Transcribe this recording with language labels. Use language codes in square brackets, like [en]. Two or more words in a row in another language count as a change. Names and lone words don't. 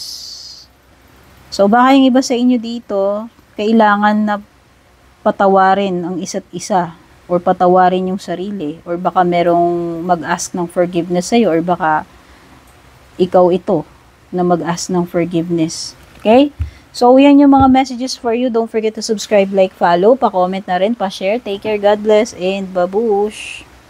[tl] So baka yung iba sa inyo dito, kailangan na patawarin ang isa't isa or patawarin yung sarili or baka merong mag-ask ng forgiveness sa'yo or baka ikaw ito na mag-ask ng forgiveness. [en] Okay? So, [tl] yan yung mga [en] messages for you. Don't forget to subscribe, like, follow, [tl] pa-comment na rin, pa-share. [en] Take care, God bless, and babush!